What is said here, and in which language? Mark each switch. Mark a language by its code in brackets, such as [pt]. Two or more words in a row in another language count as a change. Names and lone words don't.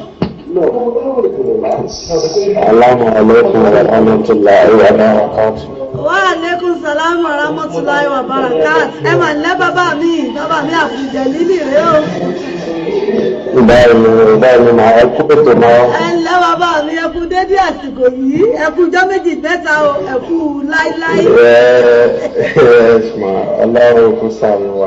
[ar] السلام عليكم ورحمة الله وبركاته. وعليكم السلام ورحمة الله وبركات. [yo] Ẹ mà ńlẹ́ bàbá mi àfìjẹ lílì rẹ̀ o. Báyìí máa ẹ kú ètò náà. Ẹ ńlẹ́ bàbá mi ẹ kú dédé àsìkò yìí, ẹ kú ọjọ́ méjì mẹ́ta o, ẹ kú láíláí. Ọlọ́run kú sàmì wa.